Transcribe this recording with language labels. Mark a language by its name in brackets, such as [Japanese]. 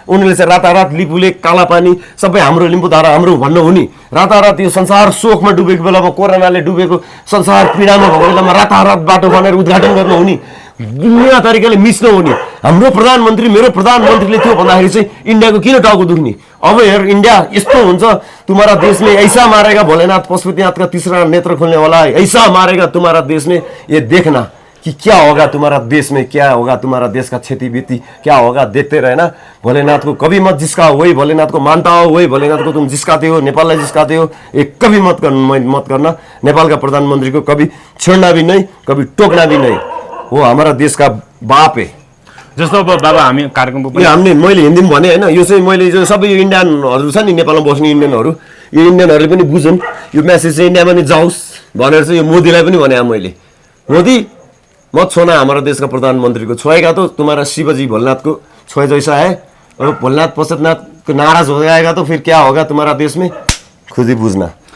[Nepali] उनीहरूले चाहिँ रातारात लिपुले कालापानी सबै हाम्रो लिम्बुधारा हाम्रो भन्नु हुने, रातारात यो संसार शोकमा डुबेको बेलामा, कोरोनाले डुबेको संसार पीडामा भएको बेलामा रातारात बाटो बनाएर उद्घाटन गर्नु हुने, दुनियाँ तरिकाले मिच्नु हुने हाम्रो प्रधानमन्त्री, मेरो प्रधानमन्त्रीले थियो भन्दाखेरि चाहिँ इन्डियाको किन टाउको दुख्ने। अब हेर इन्डिया यस्तो हुन्छ, [Hindi] तुम्हारा देश में ऐसा मारेगा भोलेनाथ पशुपतिनाथ का तीसरा नेत्र खुलने वाला है, ऐसा मारेगा तुम्हारा देश में, ये देखना कि क्या होगा तुम्हारा देश में, क्या होगा तुम्हारा देश का क्षति बीती क्या होगा, देखते रहना। भोलेनाथ को कभी मत जिसका, वही भोलेनाथ को मानता हो, वही भोलेनाथ को तुम जिसकाते हो, नेपाललाई जिसकाते हो, ये कभी मत करना। नेपाल का प्रधानमंत्री को कभी छेड़ना भी नहीं, कभी टोकना भी नहीं, वो हमारा देश का बाप है। [Nepali] जस्तो अब बाबा हामी कार्यक्रमको पनि हामीले मैले हिन्दीमा भने होइन, यो चाहिँ मैले जो सबै यो इन्डियनहरू छ नि, नेपालमा बस्ने इन्डियनहरू, यो इन्डियनहरूले पनि बुझुन्, यो मेसेज चाहिँ इन्डियामा नि जाओस् भनेर चाहिँ यो मोदीलाई पनि भने मैले, [Hindi] मोदी मत छोना हमारा देश का प्रधानमंत्री को, छोएगा तो तुम्हारा शिवजी भोलेनाथ को छोए जैसा है, और भोलेनाथ पशुपतिनाथ को नाराज हो जाएगा तो फिर क्या होगा तुम्हारा देश में, खुद ही बुझ्ना।